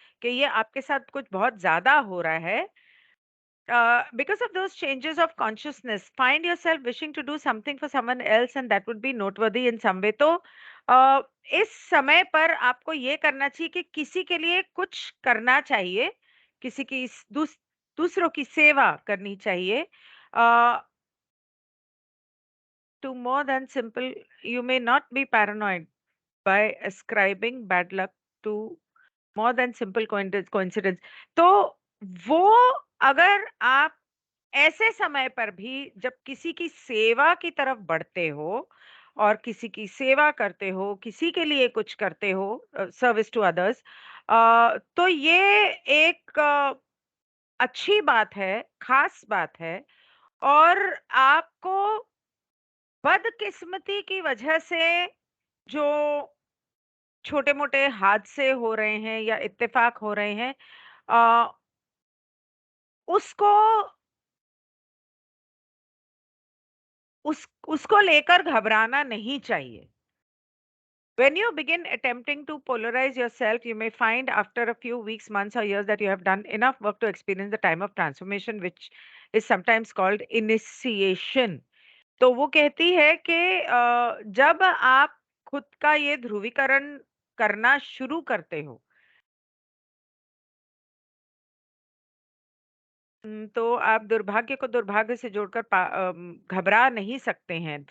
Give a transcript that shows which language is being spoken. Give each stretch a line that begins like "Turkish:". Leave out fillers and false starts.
Hindi: कि ये आपके साथ कुछ बहुत ज़्यादा हो रहा है,
English: because of those changes of consciousness, find yourself wishing to do something for someone else and that would be noteworthy in some way.
Hindi: तो इस समय पर आपको ये करना चाहिए कि किसी के लिए कुछ करना चाहिए, किसी की दूसरों की सेवा करनी चाहिए।
English: To more than simple, you may not be paranoid by ascribing bad luck to more than simple coincidence.
Hindi: तो वो अगर आप ऐसे समय पर भी जब किसी की सेवा की तरफ बढ़ते हो और किसी की सेवा करते हो, किसी के लिए कुछ करते हो,
English: service to others,
Hindi: तो ये एक अच्छी बात है, खास बात है। और आपको बदकिस्मती की वजह से जो छोटे-मोटे हादसे हो रहे हैं या इत्तेफाक हो रहे हैं, अ, उसको उसको लेकर घबराना नहीं चाहिए।
English: When you begin attempting to polarize yourself, you may find after a few weeks, months, or years that you have done enough work to experience the time of transformation, which is sometimes called initiation.
Hindi: तो वो कहती है कि जब आप खुद का ये ध्रुवीकरण करना शुरू करते हो, तो आप दुर्भाग्य को दुर्भाग्य से जोड़कर घबरा नहीं सकते हैं।